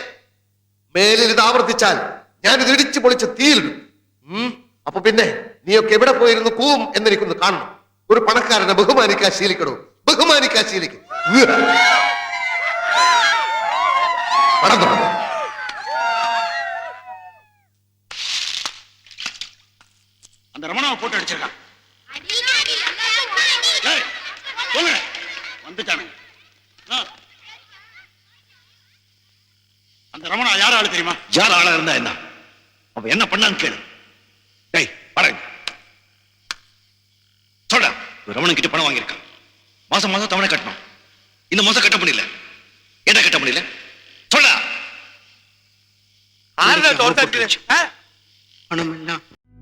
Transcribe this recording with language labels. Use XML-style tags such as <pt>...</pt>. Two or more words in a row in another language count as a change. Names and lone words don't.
<ml>മേലിൽ ഇത് ആവർത്തിച്ചാൽ ഞാനിത് ഇടിച്ചു പൊളിച്ച് തീയിലിടും. അപ്പൊ പിന്നെ നീയൊക്കെ എവിടെ പോയിരുന്നു കൂവും എന്നെനിക്കൊന്ന് കാണണം. ഒരു പണക്കാരനെ ബഹുമാനിക്കാൻ ശീലിക്കണോ? ബഹുമാനിക്കാൻ ശീലിക്കും. പണം തുടങ്ങും.</ml> <ta>அந்த ரமணாவை போட்டு அடிச்சிருக்கான். வந்துட்டானு. அந்த ரமணா யார் ஆளு தெரியுமா? யார் ஆளா இருந்தா என்ன? அவன் என்ன பண்ணான்னு கேளு. டேய் பாரு, சொல்றா. ரமணன் கிட்ட பணம் வாங்கியிருக்கான். மாசம் மாசம் தவணை கட்டணும். இந்த மாசம் கட்ட முடியல. என்ன கட்ட முடியல? சொல்றா.</ta> <ml>ആരുടെ തോട്ടത്തിൽ</ml> <ta>பணம் எல்லாம்</ta>